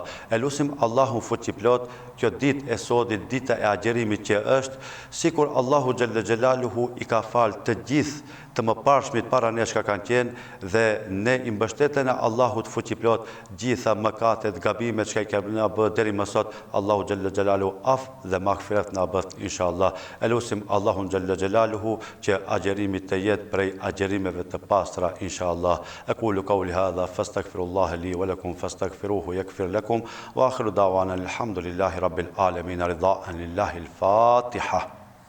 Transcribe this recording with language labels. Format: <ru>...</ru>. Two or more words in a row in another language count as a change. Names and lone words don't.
<sq>E lusim Allahun fuqiplot kjo ditë e sodit, dita e agjerimit që është, sikur Allahu</sq> <ar>جل جلاله</ar> <sq>i ka falë të gjithë të mëparshmit para nesh ka kanë qenë dhe ne i mbështetena Allahut fuqiplot gjitha mëkatet, gabimet që ka na bë deri më sot, Allahu</sq> <ar>جل جلاله</ar> <sq>af dhe maghfiret na bët inshallah. E lusim Allahun</sq> <ar>جل جلاله</ar> <sq>që agjerimit të jetë prej agjerimeve të pastra inshallah.</sq> <ar>أقول قولي هذا فأستغفر الله لي ولكم فاستغفروه يغفر لكم وآخر دعوانا الحمد لله رب العالمين رضا لله الفاتحة.</ar>